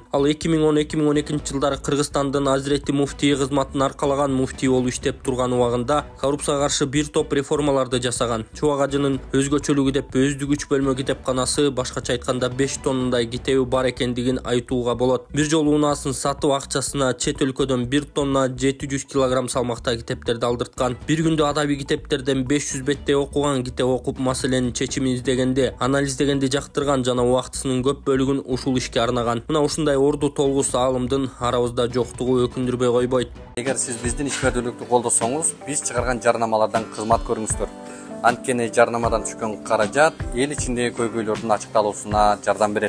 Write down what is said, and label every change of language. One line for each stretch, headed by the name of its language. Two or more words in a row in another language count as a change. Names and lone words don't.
Kyrgyz: Ал 2010-2012 жылдары Кыргызстандын Азирети муфтий кызматын аркалаган муфтий болуп иштеп турган убагында коррупцияга каршы бир топ реформаларды жасаган. Чубак Ажынын өзгөчөлүгү деп өздүк 3 бөлмө китепканасы, башкача айтканда 5 тонндай китеби бар экендигин айтууга болот. Бир жолу унаасын сатып акчасына чет өлкөдөн 1 тонна 700 кг салмакта китептерди алдырткан. Бир күндө адабий китептерден 500 бетте окуган, kitep okup маселенин чечимин издегенде, анализдегенди жактырган жана убактысынын көп бөлүгүн ушул ишке арнаган. Мына ушундай орду толгус аалымдын арабызда жоктугу өкүндүрбөй койбойт. Эгер сиз биздин ишмердүүлүктү колдосоңуз, биз чыгарган жарнамалардан кызмат көрүңүздөр. Анткени жарнамадан түшкөн каражат эл ичиндеги көйгөйлөрдүн ачыкталуусуна жардам берет.